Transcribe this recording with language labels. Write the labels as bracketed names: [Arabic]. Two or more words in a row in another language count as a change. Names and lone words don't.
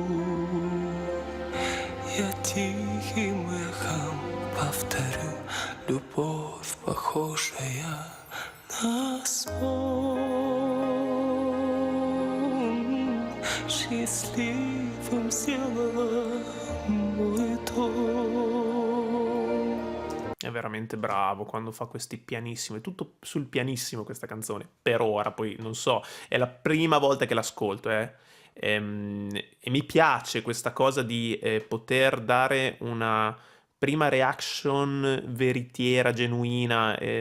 [Russian] Я тихим эхом повторю, любовь, похожая на сон. Счастливым сделала mой дом. [Italian] È veramente bravo quando fa questi pianissimi, è tutto sul pianissimo questa canzone, per ora, poi non so, è la prima volta che l'ascolto, e mi piace questa cosa di poter dare una prima reaction veritiera, genuina,